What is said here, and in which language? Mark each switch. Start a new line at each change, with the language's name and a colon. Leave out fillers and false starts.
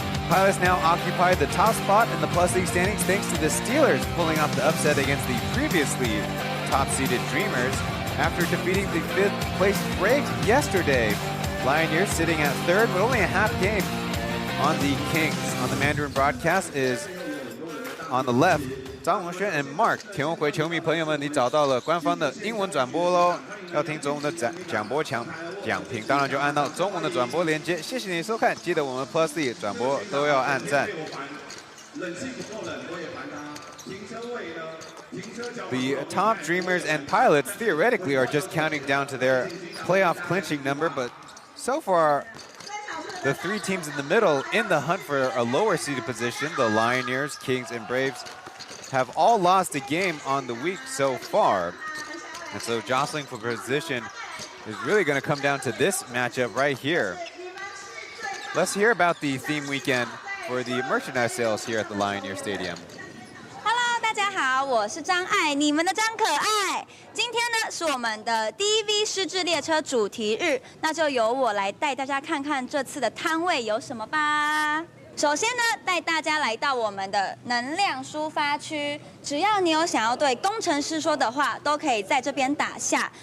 English: Pilots now occupy the top spot in the Plus League standings thanks to the Steelers pulling off the upset against the previously top-seeded Dreamers after defeating the 5th place Brave yesterday. Lioneers sitting at 3rd with only a half game on the Kings. On the Mandarin broadcast is on the left, 张文轩 and Mark.
Chinese: 田文回球迷朋友们，你找到了官方的英文转播喽。要听中文的讲评，当然就按到中文的转播连接。谢谢你收看，记得我们 Plus League 转播都要按赞。
English: The top Dreamers and Pilots theoretically are just counting down to their playoff clinching number, but so far, the three teams in the middle in the hunt for a lower seeded position, the Lioneers, Kings, and Braves, have all lost a game on the week so far. And so jostling for position is really going to come down to this matchup right here. Let's hear about the theme weekend for the merchandise sales here at the Lioneer Stadium.
Chinese: 大家好，我是张爱，你们的张可爱。今天呢是我们的DV 狮子列车主题日，那就由我来带大家看看这次的摊位有什么吧。首先呢，带大家来到我们的能量抒发区，只要你有想要对工程师说的话，都可以在这边打下。